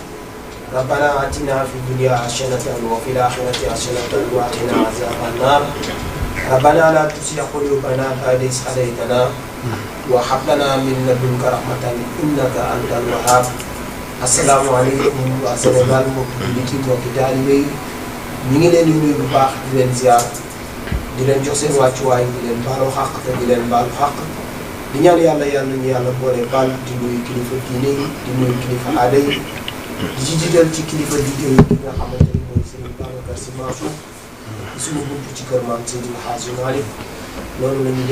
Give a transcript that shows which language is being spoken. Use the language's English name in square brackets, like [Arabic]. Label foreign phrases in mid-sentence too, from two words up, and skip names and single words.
[Arabic] ربنا آتنا في الدنيا حسنة وفي الآخرة حسنة وقنا عذاب النار. ربنا لا تزغ قلوبنا بعد إذ هديتنا وهب لنا من لدنك رحمة إنك أنت الوهاب. السلام عليكم [Wolof] waa Sénégal mbokki jullit yi mbokki taalibe yi ñu ngi leen di nuyu bu baax di leen ziar di leen jox seen wàccuwaay di leen baalu xàq te di leen baalu xàq di ñaan yàlla ñu yàlla boole baal di nuyu kilifa diine yi di nuyu kilifa aada yi di ci jiital ci kilifa diine yi ki nga xamante ni mooy Serigne Babacar Sy Mansour di suñu bunt ci kër maam Seydil Hadji Malick loolu la ñu